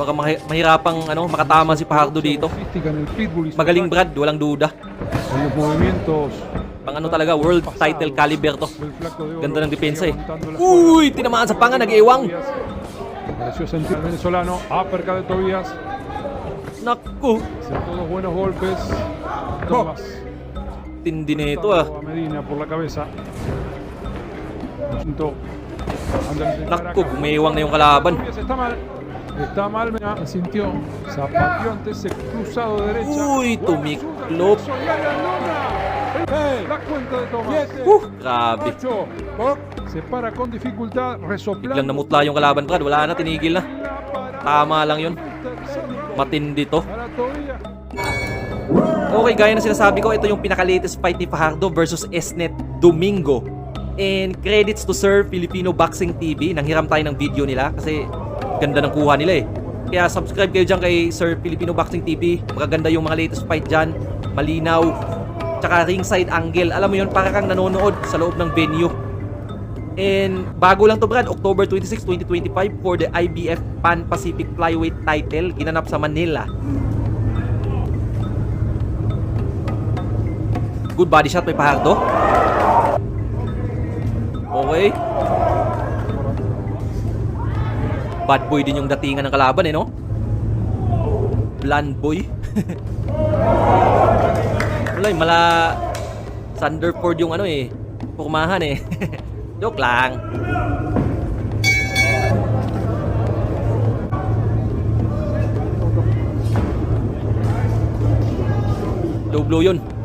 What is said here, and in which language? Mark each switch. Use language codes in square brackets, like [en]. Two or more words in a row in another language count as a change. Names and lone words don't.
[tl] Baka mahirapang makatama si Fajardo dito. [es] Sofística en el pitbull y [tl] Magaling Brad, walang duda. [es] en los movimientos. [tl] Pang talaga, [en] world title caliber to. [es] El flaco de oro. [tl] Ganda ng depensa eh. [es] Aguantando la [tl] Uy, tinamaan sa panga, nag-iwang. [es] Pareció sentir al venezolano. Uppercut de Tobías. [tl] Naku, [es] Acertó dos buenos golpes. Tomás. [tl] tindi nito ah. [es] A Medina por la cabeza. Junto. Anda a intentar [tl] Naku, [es] acá. [tl] umiiwang na yung kalaban. [es] Tobías está mal. Está mal. Mira. La sintió. Zapateó ante ese cruzado de derecha. [tl] Uy, tumiklop. [es] La cuenta de Tomás. [tl] Grabe. [es] Se para con dificultad. Resoplando. [tl] Biglang namutla yung kalaban, Brad. Wala na, tinigil na. Tama lang yun. Matindi to. [es] Para Tobías. [tl] Okay, gaya na sinasabi ko, ito yung pinaka- [en] latest fight [tl] ni Fajardo versus Esnet Domingo. [en] And credits to Sir Filipino Boxing TV. [tl] Nanghiram tayo ng video nila kasi ganda ng kuha nila eh. Kaya subscribe kayo dyan kay Sir Filipino Boxing TV. Magaganda yung mga [en] latest fight [tl] dyan. Malinaw. Tsaka [en] ringside angle. [tl] Alam mo yun, para kang nanonood sa loob ng venue. And bago lang to Brad, October 26, 2025 for the IBF Pan Pacific Flyweight title. Ginanap sa Manila. [en] Good body shot by Fajardo. [tl] Okay. [en] Bad boy [tl] din yung datingan ng kalaban eh, no? [en] Bland boy. [tl] Wala eh, mala Thunderford yung purmahan eh. Joke lang. [en] Low blow yun.